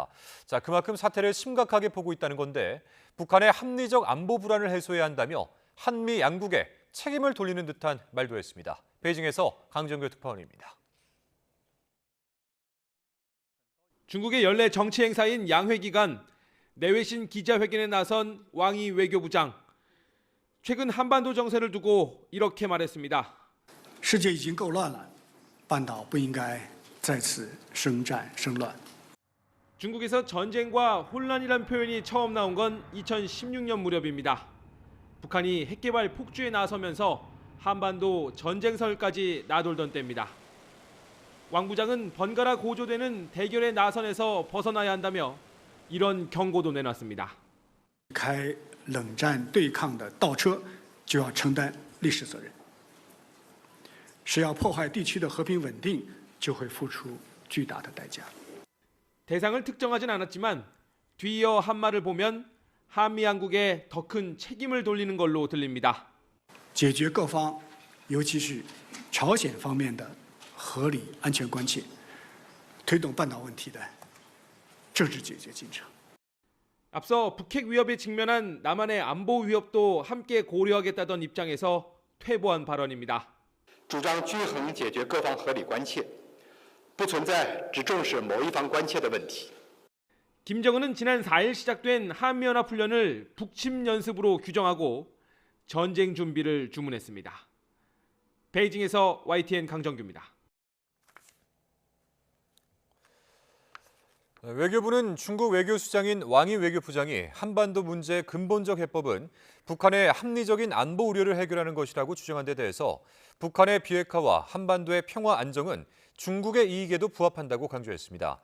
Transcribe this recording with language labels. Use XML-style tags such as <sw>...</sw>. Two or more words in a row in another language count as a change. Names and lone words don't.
<ko>그만큼 사태를 심각하게 보고 있다는 건데 북한의 합리적 안보 불안을 해소해야 한다며 한미 양국에 책임을 돌리는 듯한 말도 했습니다. 베이징에서 강정규 특파원입니다. 중국의 연례 정치 행사인 양회 기간 내외신 기자회견에 나선 왕이 외교부장. 최근 한반도 정세를 두고 이렇게 말했습니다.</ko> <zh>世界已经够乱了，半岛不应该再次生战生乱。</zh> <ko>중국에서 전쟁과 혼란이란 표현이 처음 나온 건 2016년 무렵입니다. 북한이 핵개발 폭주에 나서면서 한반도 전쟁설까지 나돌던 때입니다. 왕 부장은 번갈아 고조되는 대결의 나선에서 벗어나야 한다며 이런 경고도 내놨습니다.</ko> <zh>开冷战对抗的倒车就要承担历史责任。是要破坏地区的和平稳定，就会付出巨大的代价。</zh> <ko>대상을 특정하진 않았지만 뒤이어 한 말을 보면 한미 양국에 더 큰 책임을 돌리는 걸로 들립니다.</ko> <zh>解决各方，尤其是朝鲜方面的合理安全关切，推动半岛问题的政治解决进程。</zh> <ko>앞서 북핵 위협에 직면한 남한의 안보 위협도 함께 고려하겠다던 입장에서 퇴보한 발언입니다.</ko> <zh>主张均衡解决各方合理关切，不存在只重视某一方关切的问题。</zh> <ko>김정은은 지난 4일 시작된 한미연합훈련을 북침 연습으로 규정하고 전쟁 준비를 주문했습니다. 베이징에서 YTN 강정규입니다. 외교부는 중국 외교수장인 왕이 외교부장이 한반도 문제의 근본적 해법은 북한의 합리적인 안보 우려를 해결하는 것이라고 주장한 데 대해서 북한의 비핵화와 한반도의 평화 안정은 중국의 이익에도 부합한다고 강조했습니다.</ko>